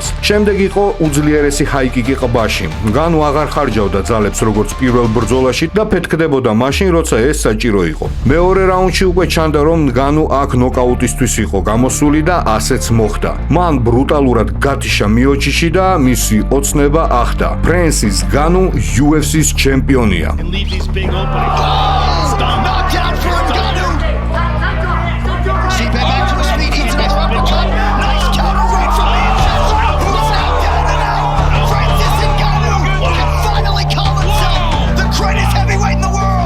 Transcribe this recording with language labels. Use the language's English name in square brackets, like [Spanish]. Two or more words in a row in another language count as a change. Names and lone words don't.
[Georgian] შემდეგ იყო უძლიერესი ჰაიკიკი ყბაში. განუ აღარ ხარჯავდა ძალებს როგორც პირველ ბრძოლაში და ფეთქდებოდა მაშინ, როცა ეს საჭირო იყო. მეორე რაუნდში უკვე ჩანდა, რომ განუ აქ ნოკაუტისთვის იყო გამოსული და ასეც მოხდა. მან ბრუტალურად გათიშა მიოჩიში და მისი ოცნება ახდა. ფრენსის განუ UFC-ს ჩემპიონია. [English] And leave these big openings. Stop. Knockdown for Ngannou. Stipe back to his feet. He's next uppercut. Nice counter right from the inside. Who's knocked down tonight? Francis Ngannou can finally call himself the greatest heavyweight in the world.